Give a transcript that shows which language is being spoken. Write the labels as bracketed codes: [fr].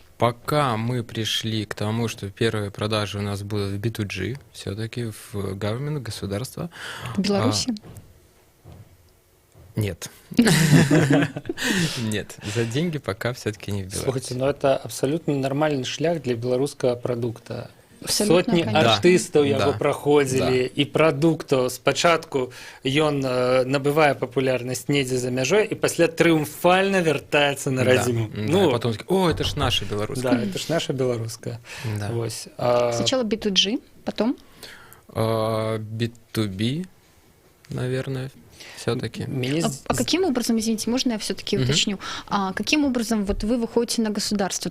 [ru] Пока мы пришли к тому, что первые продажи у нас будут в B2G, все-таки в government, государство. В Беларуси? Нет. Нет, за деньги пока все-таки не в Беларуси. [be] Слухайте, [ru] но это абсолютно нормальный [be] шлях для беларускага прадукта. Абсолютно, Сотні артыстаў яго праходзілі, і прадукту спачатку ён набывае папулярнасць недзе за мяжой і пасля трыумфальна вяртаецца на радзіму. [ru] Ну, потом о, это ж наша беларуская. Да, это ж наша беларуская. [be] Вось. [ru] Сначала B2G, потом? B2B, наверное. Все-таки. А каким образом, извините, можно я все-таки уточню, каким образом вот вы выходите на государство?